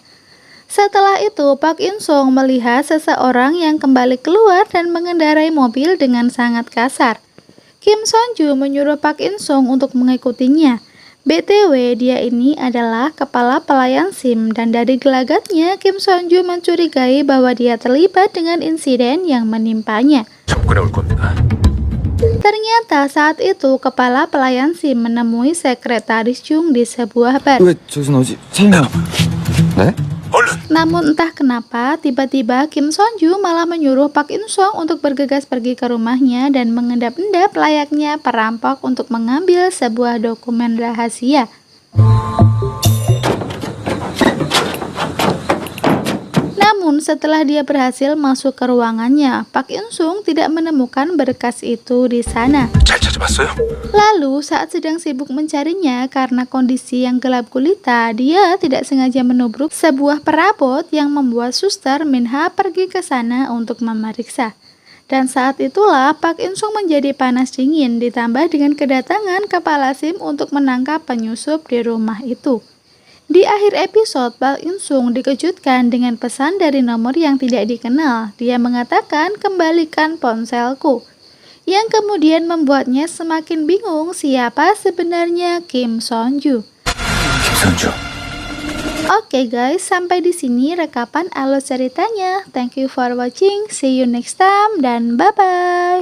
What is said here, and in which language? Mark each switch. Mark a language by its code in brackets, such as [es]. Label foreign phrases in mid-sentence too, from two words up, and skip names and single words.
[id] Setelah itu, Park In Sung melihat seseorang yang kembali keluar dan mengendarai mobil dengan sangat kasar. Kim Sonju menyuruh Park In Sung untuk mengikutinya. BTW, dia ini adalah kepala pelayan SIM dan dari gelagatnya Kim Sonju mencurigai bahwa dia terlibat dengan insiden yang menimpanya. [ko] 접근해 올 겁니다. [id] Ternyata saat itu kepala pelayan SIM menemui Sekretaris Chung di sebuah bar. [ko] 왜 저기서 나오지? 사장님. 네? 얼른! [id] Namun entah kenapa tiba-tiba Kim Sonju malah menyuruh Park In Sung untuk bergegas pergi ke rumahnya dan mengendap-endap layaknya perampok untuk mengambil sebuah dokumen rahasia. Namun setelah dia berhasil masuk ke ruangannya, Park In Sung tidak menemukan berkas itu di sana. [ko] 잘 찾아봤어요? [id] Lalu saat sedang sibuk mencarinya karena kondisi yang gelap gulita, dia tidak sengaja menubruk sebuah perabot yang membuat suster Minha pergi ke sana untuk memeriksa. Dan saat itulah Park In Sung menjadi panas dingin ditambah dengan kedatangan kepala SIM untuk menangkap penyusup di rumah itu. Di akhir episode, Park In Sung dikejutkan dengan pesan dari nomor yang tidak dikenal. Dia mengatakan, "Kembalikan ponselku." Yang kemudian membuatnya semakin bingung siapa sebenarnya Kim Sonju. 김선주. Oke guys, sampai di sini rekapan alur ceritanya. [en] Thank you for watching. See you next time dan bye-bye.